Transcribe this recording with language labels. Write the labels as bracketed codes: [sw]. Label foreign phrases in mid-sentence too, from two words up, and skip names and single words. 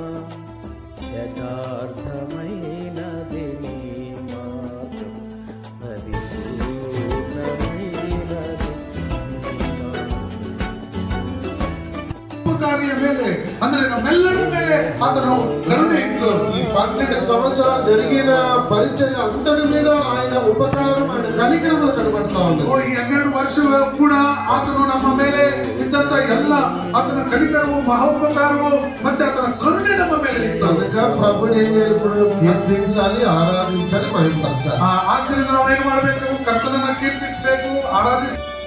[te] యథార్థమైనది నీ మార్గం, పరిపూర్ణమైనది నీ మార్గం. [kn] ಕಾರ್ಯ ಮೇಲೆ ಅಂದ್ರೆ ನಮ್ಮೆಲ್ಲರ ಮೇಲೆ ಆತನು ಕರುಣೆ ಇತ್ತು. [te] ఈ 12 సంవత్సరాలు జరిగిన పరిచర్య అంతటి మీద ఆయన ఉపకారం, ఆయన కనికరములు కనబడతా ఉంది. [kn] ಈ 12 ವರ್ಷ ಕೂಡ ಆತನು ನಮ್ಮ ಮೇಲೆ ಇದ್ದಂತ ಎಲ್ಲ ಆತನ ಕನಿಕರವು, ಮಹೋಪಕಾರವು ಮತ್ತೆ ಆತನ ಕರುಣೆ ನಮ್ಮ ಮೇಲೆ ಇತ್ತು. [te] కనుక ప్రభుని ఏం చేయాలి? ఇప్పుడు కీర్తించాలి, ఆరాధించాలి, మహిమపరచాలి. [kn] ಆದ್ದರಿಂದ ನಾವು ಏನ್ ಮಾಡ್ಬೇಕು? ಕರ್ತನನ್ನ ಕೀರ್ತಿಸಬೇಕು, ಆರಾಧಿಸಬೇಕು.